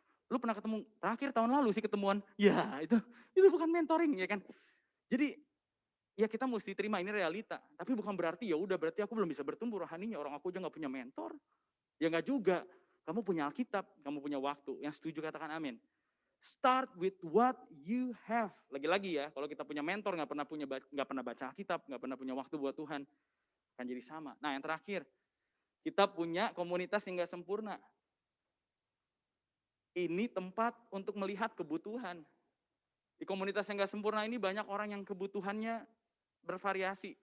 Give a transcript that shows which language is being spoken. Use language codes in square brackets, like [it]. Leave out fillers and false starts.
[id] Lu pernah ketemu, terakhir tahun lalu sih ketemuan. Ya itu bukan mentoring ya kan. Jadi ya kita mesti terima ini realita. Tapi bukan berarti ya udah berarti aku belum bisa bertumbuh rohaninya. Orang aku aja nggak punya mentor. Ya nggak juga. Kamu punya Alkitab, kamu punya waktu. Yang setuju katakan amin. [en] Start with what you have. [id] Lagi-lagi ya, kalau kita punya mentor nggak pernah baca Alkitab, nggak pernah punya waktu buat Tuhan, akan jadi sama. Nah yang terakhir, kita punya komunitas yang nggak sempurna. Ini tempat untuk melihat kebutuhan. Di komunitas yang nggak sempurna ini banyak orang yang kebutuhannya bervariasi.